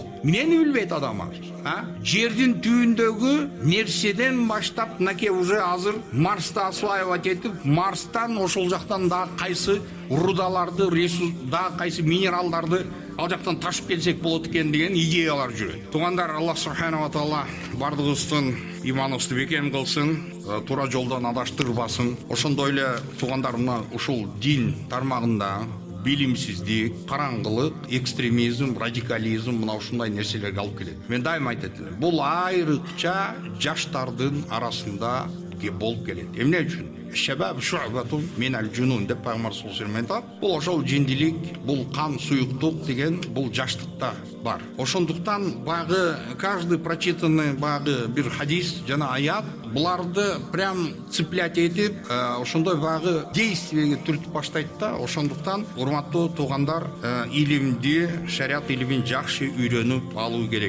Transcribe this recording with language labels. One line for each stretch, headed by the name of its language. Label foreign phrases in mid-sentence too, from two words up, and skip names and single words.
Kyrgyz: Эмнени билбейт адамдар? Жердин түбүндөгү нерседен баштап, мынакей уже азыр Марста осваивать этип, Марстан ошол жактан да кайсы рудаларды, да кайсы минералдарды ал жактан ташып келсек болот экен деген идеялар жүрөт. Тугандар, Аллах
Arabic: سبحانه وتعالى
Kyrgyz: бардыгыбыздын иманыбызды бекем кылсын, туура жолдон адаштырбасын. Ошондой эле тугандар, мына ушул дин тармагында билимсиздик, караңгылык, экстремизм, радикализм мына ушундай нерселерге алып келет. Мен дайым айтат элем, бул айрыкча жаштардын арасында болуп келет. Эмне үчүн?
Arabic: الشباب شعبة من الجنون
Kyrgyz: деп пайгамбар
Arabic: صلى الله عليه وسلم
Kyrgyz: айтат. Бул ошол жиндилик, бул кан суюктук деген бул жаштыкта бар. Ошондуктан багы
Russian: каждый прочитанный
Kyrgyz: багы бир хадис жана аят буларды
Russian: прям цеплять
Kyrgyz: этип, ошондой багы действиеге түртүп баштайт да. Ошондуктан урматтуу тугандар, илимди, шариат илимин жакшы үйрөнүп алуу керек.